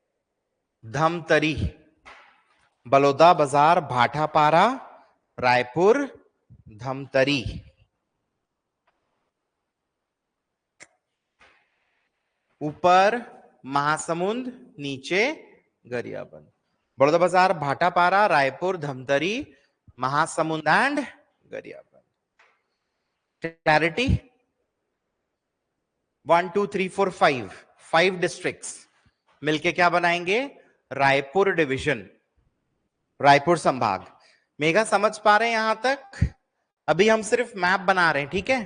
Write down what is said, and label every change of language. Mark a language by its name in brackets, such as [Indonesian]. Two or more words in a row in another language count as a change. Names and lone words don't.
[Hindi] धमतरी, बलौदा बाजार, भाटापारा, रायपुर, धमतरी। ऊपर महासमुंद, नीचे गरियाबंद। बड़ौदा बाजार, भाटापारा, रायपुर, धमतरी, महासमुंद एंड गरियाबंद। क्लैरिटी? 1 2 3 4 5 डिस्ट्रिक्ट्स मिलके क्या बनाएंगे? रायपुर डिवीजन, रायपुर संभाग। मेगा समझ पा रहे हैं यहां तक? अभी हम सिर्फ मैप बना रहे हैं, ठीक है?